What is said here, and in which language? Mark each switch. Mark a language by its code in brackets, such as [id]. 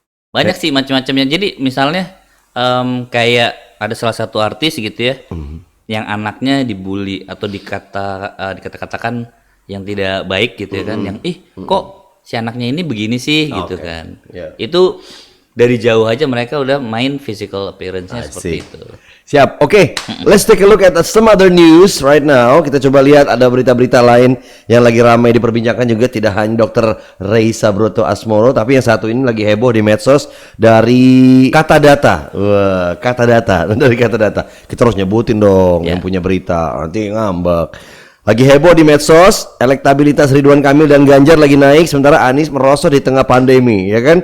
[id] Banyak sih macam-macamnya. Jadi misalnya kayak ada salah satu artis gitu ya, yang anaknya dibully atau dikata-katakan yang tidak baik gitu ya kan, yang kok si anaknya ini begini sih gitu kan. Itu dari jauh aja mereka udah main physical appearance-nya seperti itu. Siap, oke. [en] Let's take a look at some other news right now. [id] Kita coba lihat ada berita-berita lain yang lagi ramai diperbincangkan juga, tidak hanya Dr. Reysa Broto Asmoro, tapi yang satu ini lagi heboh di medsos dari Kata Data. Wah, Kata Data, dari Kata Data. Kita harus nyebutin dong yang punya berita, nanti ngambek. Lagi heboh di medsos, elektabilitas Ridwan Kamil dan Ganjar lagi naik, sementara Anies merosot di tengah pandemi, ya kan?